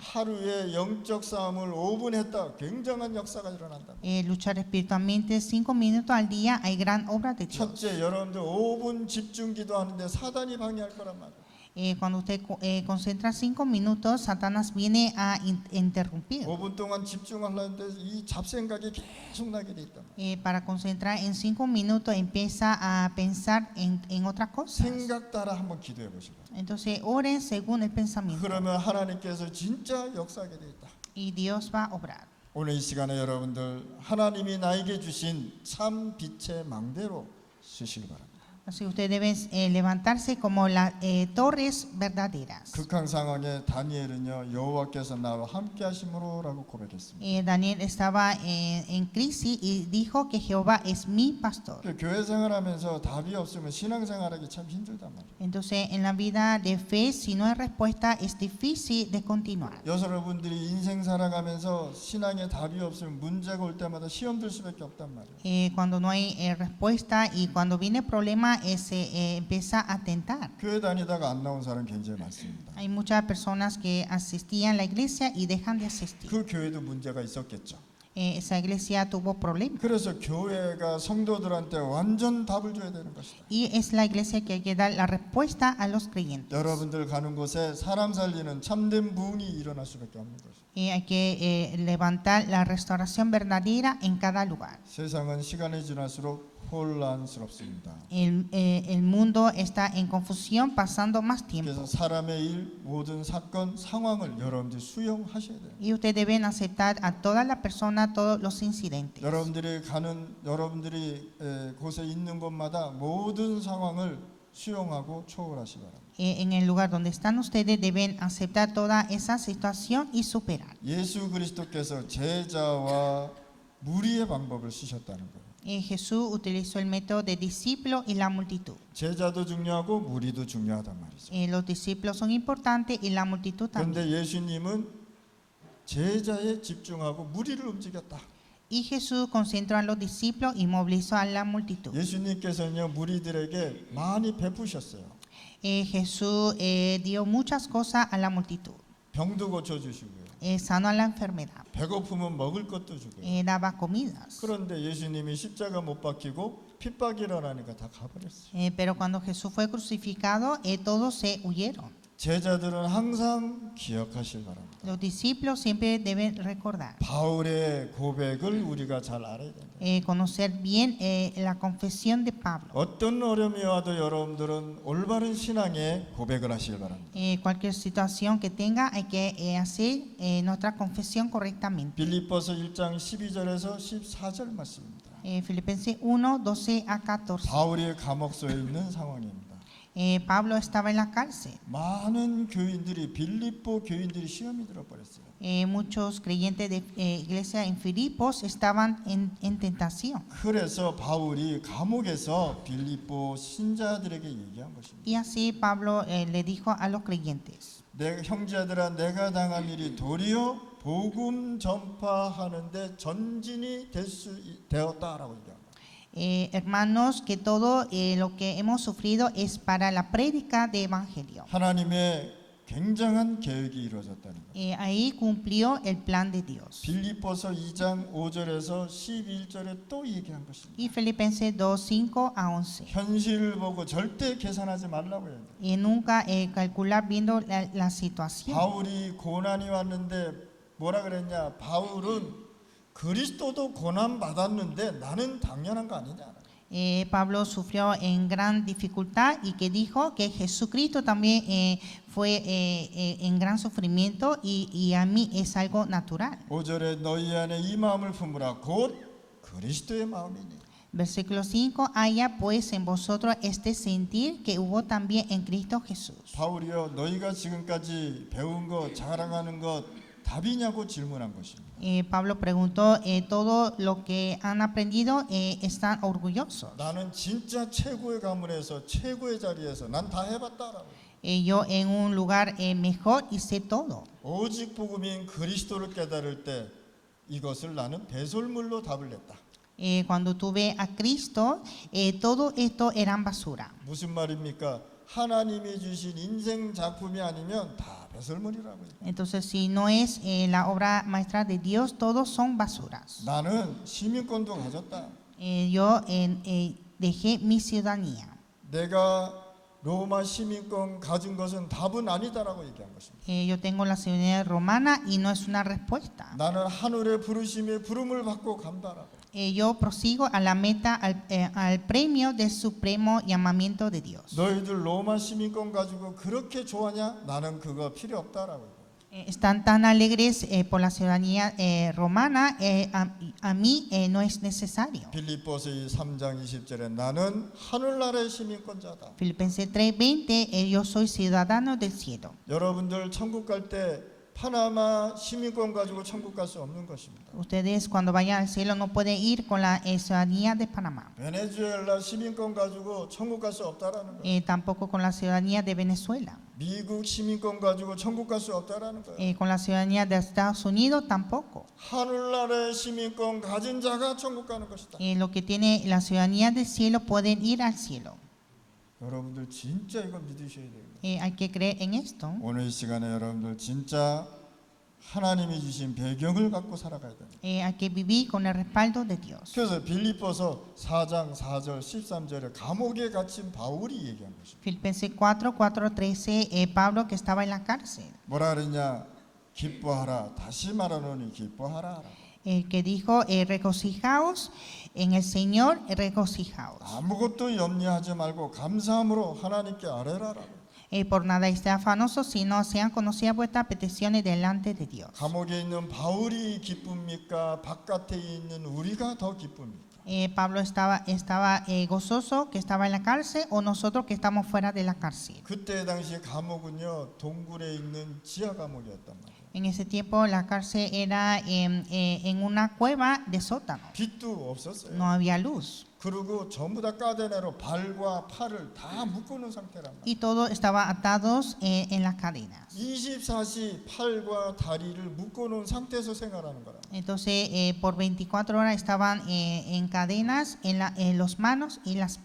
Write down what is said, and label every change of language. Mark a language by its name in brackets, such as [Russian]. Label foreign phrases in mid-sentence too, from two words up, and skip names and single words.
[Korean] 하루에 영적 싸움을 5분 했다. 굉장한 역사가 일어난다. [Spanish] Luchar espiritualmente 5 minutos al día hay gran obra de Dios. [Korean] 첫째, 여러분들 5분 집중 기도하는데 사단이 방해할 거란 말이에요. [Spanish] Cuando usted concentra 5 minutos, Satanás viene a interrumpir. [Korean] 5분 동안 집중하려는데 이 잡생각이 계속 나게 돼 있단 말이에요. [Spanish] Para concentrar en 5 minutos empieza a pensar en otras cosas. [Korean] 생각 따라 한번 기도해 보시고. [Spanish] Entonces oren según el pensamiento [Korean] 그러면 하나님께서 진짜 역사하게 돼 있다. [Spanish] y Dios va a obrar. [Korean] 오늘 이 시간에 여러분들 하나님이 나에게 주신 참 빛의 망대로 쓰시기 바랍니다. [Spanish] Así ustedes deben levantarse como las torres verdaderas. [Korean] 극한 상황에 다니엘은요 여호와께서 나와 함께 하심으로라고 고백했습니다. [Spanish] Daniel estaba en crisis y dijo que Jehová es mi pastor. [Korean] 교회 생활하면서 답이 없으면 신앙 생활하기 참 힘들단 말이에요. [Spanish] Entonces en la vida de fe si no hay respuesta es difícil de continuar. [Korean] 여러분들이 인생 살아가면서 신앙에 답이 없으면 문제가 올 때마다 시험 들 수밖에 없단 말이에요. [Spanish] Cuando no hay respuesta y cuando viene problema empieza a tentar. [Korean] 교회 다니다가 안 나온 사람 굉장히 많습니다. [Spanish] Hay muchas personas que asistían a la iglesia y dejan de asistir. [Korean] 그 교회도 문제가 있었겠죠. [Spanish] Esa iglesia tuvo problemas. [Korean] 그래서 교회가 성도들한테 완전 답을 줘야 되는 것이다. [Spanish] Y es la iglesia que hay que dar la respuesta a los creyentes. [Korean] 여러분들 가는 곳에 사람 살리는 참된 부흥이 일어날 수밖에 없는 것이다. [Spanish] Hay que levantar la restauración verdadera en cada lugar. [Korean] 세상은 시간이 지날수록 혼란스럽습니다. [Spanish] El mundo está en confusión pasando más tiempo. [Korean] 그래서 사람의 일, 모든 사건, 상황을 여러분들이 수용하셔야 돼요. [Spanish] Y ustedes deben aceptar a todas las personas, todos los incidentes. [Korean] 여러분들이 곳에 있는 곳마다 모든 상황을 수용하고 초월하시 바랍니다. [Spanish] En el lugar donde están ustedes deben aceptar toda esa situación y superar. [Korean] 예수 그리스도께서 제자와 무리의 방법을 쓰셨다는 거예요. [Spanish] Jesús utilizó el método de discípulo y la multitud. [Korean] 제자도 중요하고 무리도 중요하단 말이죠. [Spanish] Los discípulos son importantes y la multitud también. [Korean] 그런데 예수님은 제자에 집중하고 무리를 움직였다. [Spanish] Y Jesús concentró a los discípulos y movilizó a la multitud. [Korean] 예수님께서는요 무리들에게 많이 베푸셨어요. [Spanish] Jesús dio muchas cosas a la multitud. [Korean] 병도 고쳐주시고요. [Spanish] Sanó a la enfermedad. [Korean] 배고프면 먹을 것도 주고요. [Spanish] Daba comidas. [Korean] 그런데 예수님이 십자가 못 박히고 핍박이 일어나니까 다 가버렸어요. [Spanish] Pero cuando Jesús fue crucificado, todos se huyeron. [Korean] 제자들은 항상 기억하실 바랍니다. [Spanish] Los discípulos siempre deben recordar, [Korean] 바울의 고백을 우리가 잘 알아야 된다. [Spanish] conocer bien la confesión de Pablo. [Korean] 어떤 어려움이 와도 여러분들은 올바른 신앙에 고백을 하시길 바랍니다. [Spanish] Cualquier situación que tenga, hay que hacer nuestra confesión correctamente. [Korean] 빌립보서 1장 12절에서 14절 말씀입니다. [Spanish] Filipenses 1, 12 a 14. [Korean] 바울이 감옥소에 있는 상황입니다. [Spanish] Pablo estaba en la cárcel. [Korean] 많은 교인들이 빌립보 교인들이 시험이 들어버렸어요. [Spanish] Muchos creyentes de iglesia en Filipos estaban en tentación. [Korean] 그래서 바울이 감옥에서 빌립보 신자들에게 얘기한 것입니다. [Spanish] Y así Pablo le dijo a los creyentes, [Korean] 내 형제들아 내가 당한 일이 도리어 복음 전파하는데 전진이 되었다라고 얘기합니다. [Spanish] hermanos, que todo lo que hemos sufrido es para la prédica de evangelio. [Korean] 하나님의 굉장한 계획이 이루어졌다는 거예요. [Spanish] Ahí cumplió el plan de Dios. [Korean] 빌립보서 2장 5절에서 11절에 또 얘기한 것입니다. [Spanish] Y Filipenses 2, 5 a 11. [Korean] 현실을 보고 절대 계산하지 말라고 해요. [Spanish] Nunca calcular viendo la situación. [Korean] 바울이 고난이 왔는데 뭐라 그랬냐? 바울은 그리스도도 고난 받았는데 나는 당연한 거 아니냐? [Spanish] Pablo sufrió en gran dificultad y que dijo que Jesucristo también fue en gran sufrimiento y a mí es algo natural. [Korean] 5절에 너희 안에 이 마음을 품으라 곧 그리스도의 마음이니. [Spanish] Versículo 5, haya pues en vosotros este sentir que hubo también en Cristo Jesús. [Korean] 바울이요 너희가 지금까지 배운 것 자랑하는 것 답이냐고 질문한 것입니다. [Spanish] Pablo preguntó, todo lo que han aprendido están orgullosos. [Korean] 나는 진짜 최고의 가문에서 최고의 자리에서 난 다 해봤다라고. [Spanish] Yo en un lugar mejor hice todo. [Korean] 오직 복음인 그리스도를 깨달을 때 이것을 나는 배설물로 답을 냈다. [Spanish] Cuando tuve a Cristo, todo esto eran basura. [Korean] 무슨 말입니까? 하나님이 주신 인생 작품이 아니면 다 배설물이라고요. [Spanish] Entonces, si no es la obra maestra de Dios, todos son basuras. [Korean] 나는 시민권도 가졌다. [Spanish] Yo dejé mi ciudadanía. [Korean] 내가 로마 시민권 가진 것은 답은 아니다라고 얘기한 것입니다. [Spanish] Yo tengo la ciudadanía romana y no es una respuesta. [Korean] 나는 하늘의 부르심에 부름을 받고 간다라고. [Spanish] Yo prosigo a la meta, al premio del supremo llamamiento de Dios. [Korean] 너희들 로마 시민권 가지고 그렇게 좋아하냐? 나는 그거 필요 없다라고. [Spanish] Están tan alegres por la ciudadanía romana, a mí no es necesario. [Korean] 빌립보서 3장 20절에 나는 하늘나라의 시민권자다. [Spanish] Filipenses 3:20, yo soy ciudadano del cielo. [Korean] 여러분들 천국 갈 때 파나마 시민권 가지고 천국 갈 수 없는 것입니다. [Spanish] Ustedes cuando vayan al cielo no pueden ir con la ciudadanía de Panamá. [Korean] 베네수엘라 시민권 가지고 천국 갈 수 없다라는 거예요. [Spanish] Tampoco con la ciudadanía de Venezuela. [Korean] 미국 시민권 가지고 천국 갈 수 없다라는 거예요. [Spanish] Con la ciudadanía de Estados Unidos tampoco. [Korean] 하늘나라의 시민권 가진 자가 천국 가는 것이다. [Spanish] Lo que tiene la ciudadanía del cielo pueden ir al cielo. [Korean] 여러분들 진짜 이거 믿으셔야 돼요. [Spanish] Hay que creer en esto. [Korean] 오늘 이 시간에 여러분들 진짜 하나님이 주신 배경을 갖고 살아가야 돼요. [Spanish] Hay que vivir con el respaldo de Dios. [Korean] 그래서 빌립보서 4장 4절 13절에 감옥에 gat힌 바울이 얘기한 것입니다. [Spanish] Filipenses 4, 4, 13, Pablo que estaba en la cárcel. [Korean] 뭐라 그랬냐? 기뻐하라. 다시 말하노니 기뻐하라. [Spanish] Que dijo, regocijaos en el Señor, regocijaos. [Korean] 아무것도 염려하지 말고 감사함으로 하나님께 아뢰라라. [Spanish] Por nada esté afanosos, sino sean conocidas vuestras peticiones delante de Dios. [Korean] 감옥에 있는 바울이 기쁩니까? 바깥에 있는 우리가 더 기쁩니까? [Spanish] Pablo estaba gozoso que estaba en la cárcel o nosotros que estamos fuera de la cárcel. [Korean] 그때 당시 감옥은요 동굴에 있는 지하 감옥이었단 말이에요. [Spanish] En ese tiempo la cárcel era en una cueva de sótano. [Korean] 빛도 없었어요. [Spanish] No había luz. [Korean] 그리고 전부 다 까데나로 발과 팔을 다 묶어놓은 상태란 말이에요. [Spanish] Y todo estaba atados en las cadenas. [Korean] 24시 팔과 다리를 묶어놓은 상태에서 생활하는 거라. [Spanish] Entonces, por 24 horas estaban en cadenas en los manos y las